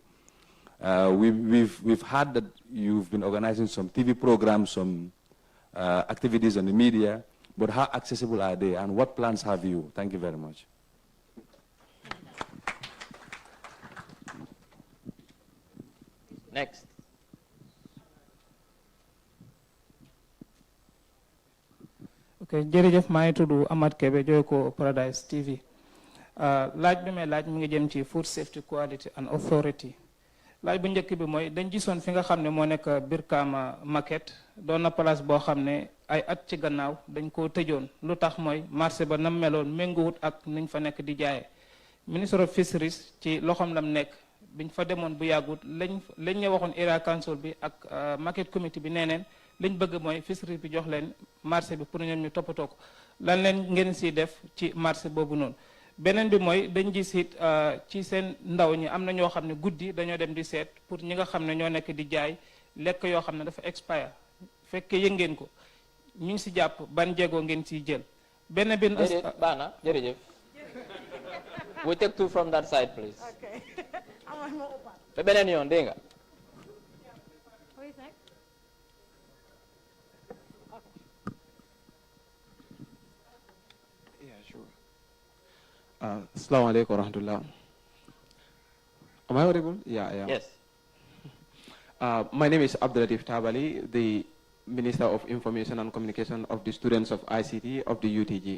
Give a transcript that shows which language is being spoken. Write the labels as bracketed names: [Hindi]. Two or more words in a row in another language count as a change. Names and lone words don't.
[English] We've heard that you've been organizing some TV programs, some activities on the media, but how accessible are they and what plans have you? Thank you very much. Next. [Wolof] Okay, jërëjëf maa ngi tudd Amad Kebe joy ko Paradise TV. Laaj bi may laaj mu ngi jëm ci Food Safety Quality and Authority. Laaj bu njëkk bi mooy dañ gisoon fi nga xam ne moo nekk Brikama Market doon na place boo xam ne ay at ci gannaaw dañ koo tëjoon lu tax mooy marché ba nam meloon méngoowut ak niñ fa nekk di jaayee. [English] Minister of Fisheries [Wolof] ci loxoom lam nekk biñ fa demoon bu yàggut lañ ñu waxoon [English] area council [Wolof] bi ak [English] market committee [Wolof] bi neeneen liñ bëgg mooy fisheries bi jox leen marché bi pour ñoom ñu toppatoo ko lan leen ngeen si def ci marché boobu noonu. beneen bi mooy dañ gis it ci seen ndaw ñi am na ñoo xam ne guddi dañoo dem di seet pour ñi nga xam ne ñoo nekk di jaay lekk yoo xam ne dafa expire fekkee yëg ngeen ko ñu ngi si jàpp ban jéego ngeen siy jël. benn bi Bana jërëjëf. [English] We take two from that side, please. Okay. [Wolof] Te beneen yoon dégg nga. [English] Who is next? Yeah, sure. [Arabic] Assalamu alaikum wa rahmatullah. [English] Am I audible? Yeah, yeah. Yes. My name is Abdulatif Tabali, the Minister of Information and Communication of the students of ICT of the UTG.